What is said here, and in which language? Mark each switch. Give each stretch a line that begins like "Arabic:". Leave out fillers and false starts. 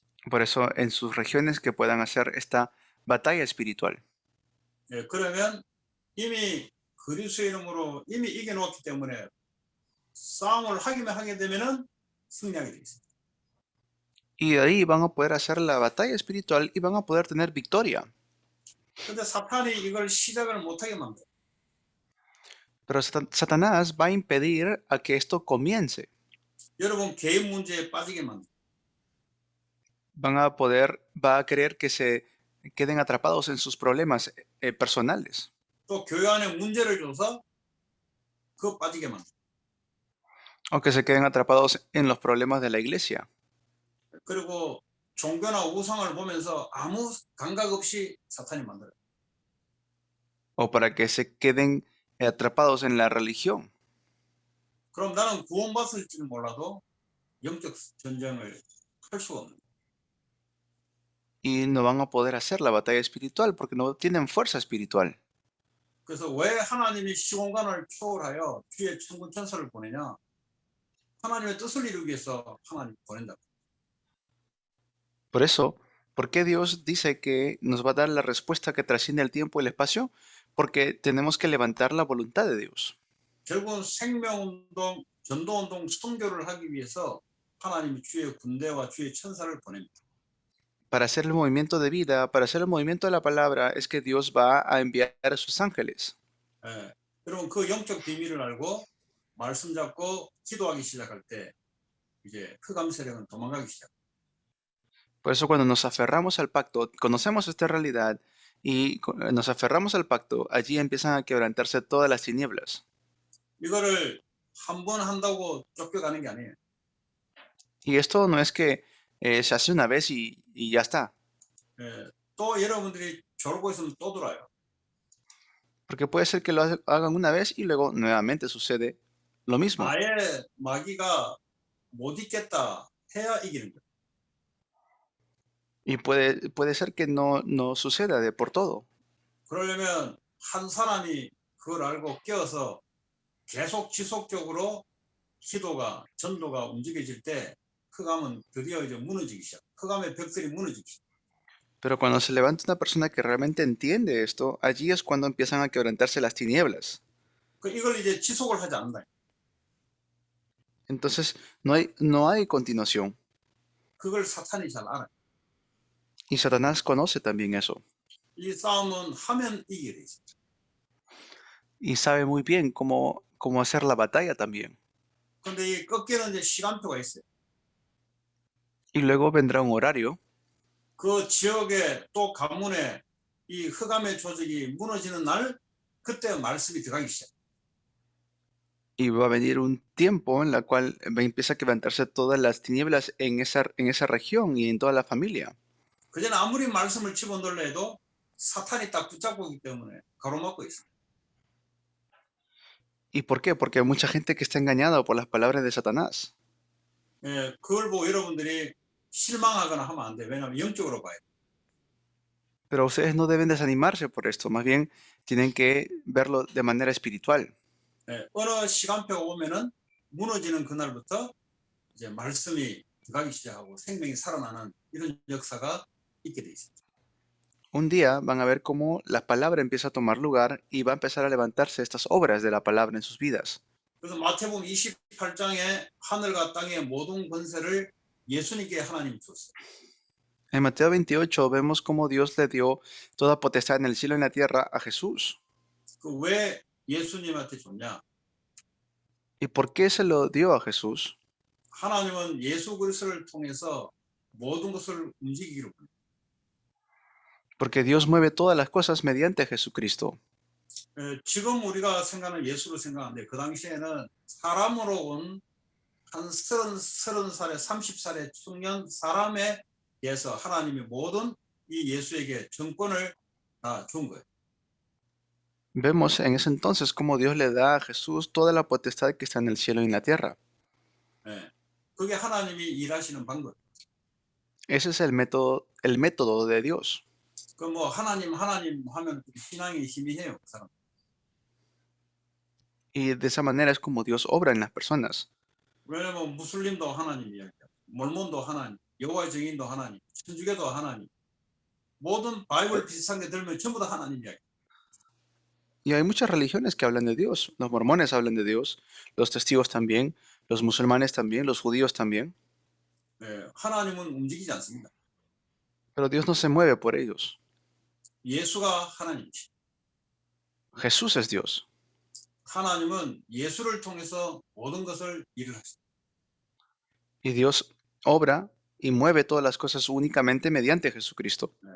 Spanish: Por eso, en sus regiones que puedan hacer esta batalla espiritual.
Korean: 예, 그러면 이미 그리스도의 이름으로 이미 이겨놓았기 때문에 싸움을 하기만 하게 되면은 승리하게 돼 있습니다.
Spanish: Y de ahí van a poder hacer la batalla espiritual y van a poder tener victoria.
Korean: 근데 사탄이 이걸 시작을 못하게 만들어.
Spanish: Pero Satanás va a impedir a que esto comience.
Korean: 여러분 개인 문제에 빠지게 만들어.
Spanish: Va a querer que se queden atrapados en sus problemas personales.
Korean: 또 교회 안에 문제를 줘서 그거 빠지게 만들어.
Spanish: O que se queden atrapados en los problemas de la iglesia.
Korean: 그리고 종교나 우상을 보면서 아무 감각 없이 사탄이 만들어요.
Spanish: O para que se queden atrapados en la religión.
Korean: 그럼 나는 구원받을지는 몰라도 영적 전쟁을 할 수가 없는 거예요.
Spanish: Y no van a poder hacer la batalla espiritual porque no tienen fuerza espiritual.
Korean: 그래서 왜 하나님이 시공간을 초월하여 주의 천군 천사를 보내냐? 하나님의 뜻을 이루기 위해서 하나님 보낸다.
Spanish: Por eso, ¿por qué Dios dice que nos va a dar la respuesta que trasciende el tiempo y el espacio? Porque tenemos que levantar la voluntad de Dios.
Korean: 결국은 생명운동, 전도운동, 선교를 하기 위해서 하나님이 주의 군대와 주의 천사를 보냅니다.
Spanish: Para hacer el movimiento de vida, para hacer el movimiento de la palabra, es que Dios va a enviar a sus ángeles.
Korean: 예, 여러분 그 영적 비밀을 알고 말씀 잡고 기도하기 시작할 때 이제 흑암 세력은 도망가기 시작.
Spanish: Por eso cuando nos aferramos al pacto, conocemos esta realidad y nos aferramos al pacto, allí empiezan a quebrantarse todas las tinieblas.
Korean: 이거를 한 번 한다고 쫓겨가는 게 아니에요.
Spanish: Y esto no es que se hace una vez y ya está.
Korean: 예, 또 여러분들이 졸고 있으면 또 들어와요.
Spanish: Porque puede ser que lo hagan una vez y luego nuevamente sucede lo mismo.
Korean: 아예 마귀가 못 있겠다 해야 이기는 거예요.
Spanish: Y puede ser que no suceda de por todo.
Korean: 그러려면 한 사람이 그걸 알고 깨어서 계속 지속적으로 기도가 전도가 움직여질 때 흑암은 드디어 이제 무너지기 시작. 흑암의 벽들이 무너지기 시작.
Spanish: Pero cuando se levanta una persona que realmente entiende esto, allí es cuando empiezan a quebrantarse las tinieblas.
Korean: 그 이걸 이제 지속을 하지 않는다.
Spanish: Entonces no hay continuación.
Korean: 그걸 사탄이 잘 알아요.
Spanish: Y Satanás conoce también eso.
Korean: 이 싸움은 하면 이기게 돼 있어요.
Spanish: Y sabe muy bien cómo hacer la batalla también.
Korean: 근데 이 꺾이는 이제 시간표가 있어요.
Spanish: Y luego vendrá un horario
Korean: 그 지역에 또 가문에 이 흑암의 조직이 무너지는 날 그때 말씀이 들어가기 시작.
Spanish: y va a venir un tiempo en la cual empieza a quebrantarse todas las tinieblas en esa región y en toda la familia.
Korean: 그전에 아무리 말씀을 집어넣으려 해도 사탄이 딱 붙잡고 있기 때문에 가로막고 있어요.
Spanish: ¿Y por qué? Porque hay mucha gente que está engañada por las palabras de Satanás.
Korean: 예, 그걸 보고 여러분들이 실망하거나 하면 안 돼. 왜냐하면 영적으로 봐야 돼.
Spanish: Pero ustedes no deben desanimarse por esto, más bien tienen que verlo de manera espiritual.
Korean: 예, 어느 시간표가 오면은 무너지는 그날부터 이제 말씀이 들어가기 시작하고 생명이 살아나는 이런 역사가 있게 돼 있습니다.
Spanish: Un día van a ver cómo la palabra empieza a tomar lugar y va a empezar a levantarse estas obras de la palabra en sus vidas.
Korean: 그래서 마태복음 28장에 하늘과 땅의 모든 권세를 예수님께 하나님이 줬어요.
Spanish: En Mateo 28 vemos cómo Dios le dio toda potestad en el cielo y en la tierra a Jesús.
Korean: 그 왜 예수님한테 줬냐?
Spanish: ¿Y por qué se lo dio a Jesús?
Korean: 하나님은 예수 그리스도를 통해서 모든 것을 움직이기로 합니다.
Spanish: Porque Dios mueve todas las cosas mediante Jesucristo.
Korean: 지금 우리가 생각하는 예수로 생각하는데 그 당시에는 사람으로 온 한 30살에 30살의 청년 사람에 대해서 하나님이 모든 이 예수에게 정권을 다 준 거예요.
Spanish: Vemos en ese entonces cómo Dios le da a Jesús toda la potestad que está en el cielo y en la tierra.
Korean: 예. 그게 하나님이 일하시는 방법.
Spanish: Ese es el método de Dios.
Korean: 그 뭐 하나님 하면 신앙이 힘이 해요, 그 사람.
Spanish: Y de esa manera es como Dios obra en las personas.
Korean: 왜냐면 무슬림도 하나님 이야기야. 몰몬도 하나님, 여호와의 증인도 하나님, 천주교도 하나님. 모든 바이블 비슷한 게 들면 전부 다 하나님 이야기.
Spanish: Y hay muchas religiones que hablan de Dios. Los mormones hablan de Dios, los testigos también, los musulmanes también, los judíos también.
Korean: 예, 하나님은 움직이지 않습니다.
Spanish: Pero Dios no se mueve por ellos.
Korean: 예수가 하나님이시.
Spanish: Jesús es Dios.
Korean: 하나님은 예수를 통해서 모든 것을 일을 하십니다.
Spanish: Y Dios obra y mueve todas las cosas únicamente mediante Jesucristo.